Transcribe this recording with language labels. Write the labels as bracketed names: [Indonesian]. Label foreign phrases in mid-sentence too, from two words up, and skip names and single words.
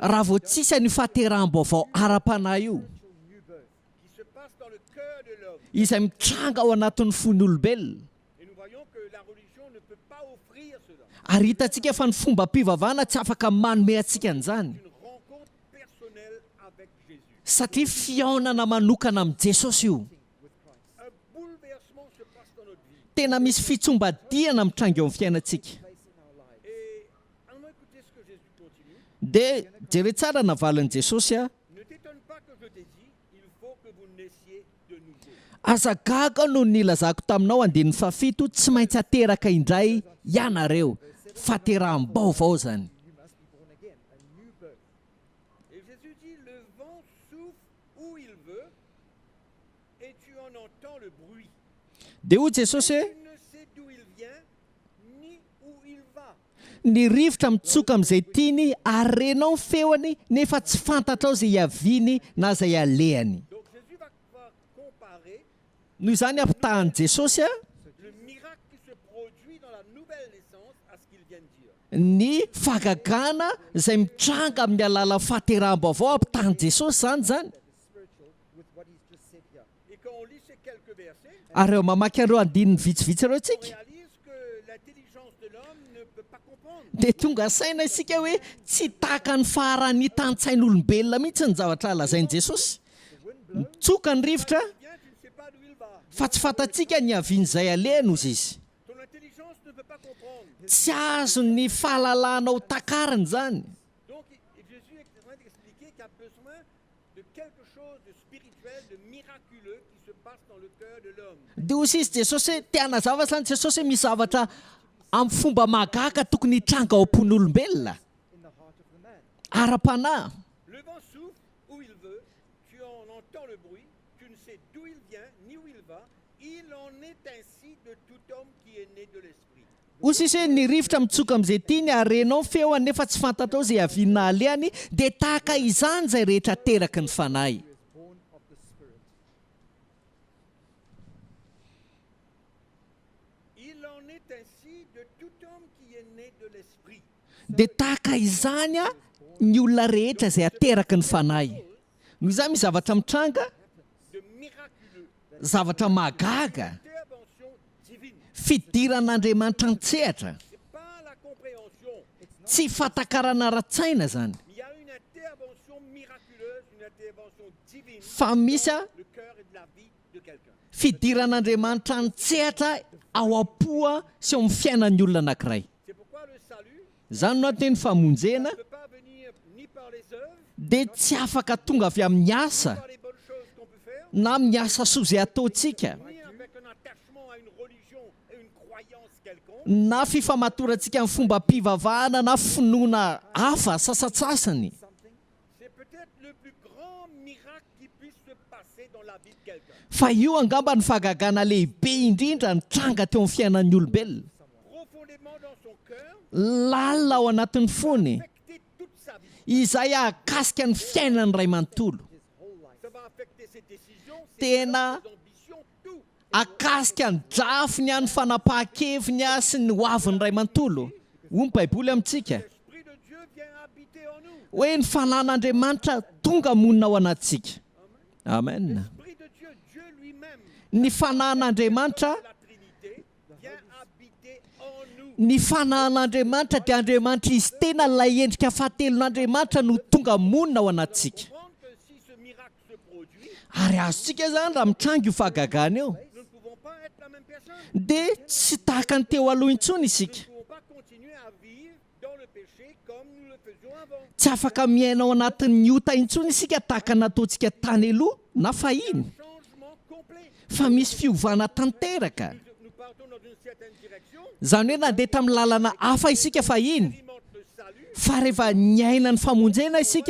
[Malagasy] raha vao tsisy ny fahateram-baovao ara-panahy io [French] qui se passe dans le cœur de l'homme. [Malagasy] izay mitranga ao anatin'ny fon'olombelona. [French] Et nous voyons que la religion ne peut pas offrir cela. [Malagasy] Ary hitantsika fa ny fomba mpivavahana tsy afaka manome antsika an'izany [French] Une rencontre personnelle avec Jésus. [Malagasy] satria fiaonana manokana amin'ny Jesosy io. [French] Un bouleversement se passe dans notre vie. [Malagasy] Tena misy fitsombadiana mitranga eo amin'ny fiainantsika. [French] Et allons écouter ce que Jésus continue. [Malagasy] Dia jere tsara navalin'i Jesosy a, [French] Ne t'étonne pas que je t'ai dit, il faut que vous naissiez de nouveau. [Malagasy] azagaga no nilazako taminao andininy fafito, tsy maintsy ateraka indray ianareo. Fahateram-baovao zany. [French] Et Jésus dit, le vent souffle où il veut et tu en entends le bruit. [Malagasy] Dia hoy Jesosy hoe, [French] Tu ne sais d'où il vient ni où il va. [Malagasy] ny rivotra mitsoka amin'izay tiany ary renao ny feony nefa tsy fantatrao izay hiaviany na izay alehany. [French] Donc Jésus va comparer [Malagasy] Noho izany ampitahan'i Jesosy a [French] le miracle qui se produit dans la nouvelle naissance à ce qu'il vient de dire. [Malagasy] ny fagagana izay mitranga amin'ny alalan'ny fahateram-baovao ampitahan'i Jesosy zany. [French] Et quand on lit ces quelques versets, [Malagasy] Ary eo mamaky an'ireo andininy vitsivitsy ireo [French] on [Malagasy] tsika [French] réalise que l'intelligence de l'homme ne peut pas comprendre. [Malagasy] dia tonga saina isika hoe tsy tahaka ny faharan'ny tantsain'olombelona mihitsy ny zavatra lazain'i Jesosy. Mitsoka ny rivotra [French] Bien, tu ne sais pas d'où il va. [Malagasy] fa tsy fantatsika ny havian'izay alehany ozy izy. [French] Ton intelligence ne peut pas comprendre. [Malagasy] Tsy azo ny fahalalanao takariny zany. [French] Donc Jésus est en train d'expliquer qu'il y a besoin de quelque chose de spirituel, de miraculeux qui se passe dans le cœur de l'homme. [Malagasy] Dia hozy izy Jesosy hoe tiana zavatra zany Jesosy hoe misy zavatra amin'ny fomba mahagaga tokony hitranga ao am-pon'olombelona ara-panahy. [French] Le vent souffle où il veut, tu en entends le bruit, tu ne sais d'où il vient ni où il va. Il en est ainsi de tout homme qui est né de l'esprit. [Malagasy] Hozy izy hoe ny rivotra mitsoka amin'izay tiany ary renao ny feony nefa tsy fantatrao izay haviana alehany dia tahaka izany izay rehetra teraky ny fanahy. [French] Il en est ainsi de tout homme qui est né de l'esprit. [Malagasy] Dia tahaka izany a ny olona rehetra izay ateraky ny fanahy. Noho izany misy zavatra mitranga, [French] De miraculeux, [Malagasy] zavatra mahagaga, [French] intervention divine. [Malagasy] fidiran'Andriamanitra an-tsehatra. [French] C'est pas la compréhension. [Malagasy] Tsy fatakarana ara-tsaina zany. [French] Il y a une intervention miraculeuse, une intervention divine [Malagasy] Fa misy a [French] dans le cœur et de la vie de quelqu'un. [Malagasy] fidiran'Andriamanitra an-tsehatra ao am-poa sy ao amin'ny fiainan'ny olona anankiray. [French] C'est pourquoi le salut [Malagasy] Zany no anteny famonjena [French] ne peut pas venir ni par les œuvres, [Malagasy] dia tsy afaka tonga avy amin'ny asa [French] par les bonnes choses qu'on peut faire, [Malagasy] na amin'ny asa soa izay ataontsika [French] ni avec un attachement à une religion et une croyance quelconque. [Malagasy] na fifamatorantsika amin'ny fomba mpivavahana na finoana hafa sasatsasany. [French] C'est peut-être le plus grand miracle qui puisse se passer dans la vie de quelqu'un. [Malagasy] Fa io angamba ny fahagagana lehibe indrindra ny tranga teo amin'ny fiainan'ny olombelona. [French] Profondément dans son cœur, [Malagasy] Lalina ao anatin'ny fony [French] affecter toute sa vie. [Malagasy] izay ahakasika ny fiainany ray manontolo. [French] Ça va affecter ses décisions, ses [Malagasy] Tena [French] plans, ses ambitions, tout. [Malagasy] akasika ny drafiny a ny fanapahan-keviny a sy ny hoavin'ny ray manontolo. Hoy ny Baiboly amintsika [French] L'Esprit de Dieu vient habiter en nous. [Malagasy] hoe ny fanan'Andriamanitra tonga monina ao anatsika. Amen. [French] L'Esprit de Dieu, Dieu lui-même, [Malagasy] Ny fanan'Andriamanitra, [French] la Trinité, vient habiter en nous. [Malagasy] ny fanan'Andriamanitra dia Andriamanitra izy tena ilay endrika fahatelon'Andriamanitra no tonga monina ao anatsika. [French] Comprendre que si ce miracle se produit, [Malagasy] Ary azontsika zany raha mitranga io fahagagana io [French] nous ne pouvons pas être la même personne. [Malagasy] dia tsy tahaka ny teo aloha intsony isika. [French] Nous ne pouvons pas continuer à vivre dans le péché comme nous le faisions avant. [Malagasy] Tsy afaka miaina ao anatin'ny ota intsony isika tahaka nataontsika tany aloha na fahiny, [French] Changement complet. [Malagasy] fa misy fiovana tanteraka. [French] Nous partons dans une certaine direction, [Malagasy] Zany hoe nandeha tamin'ny lalana hafa isika fahiny, [French] expérimente le salut, [Malagasy] fa rehefa niaina ny famonjena isika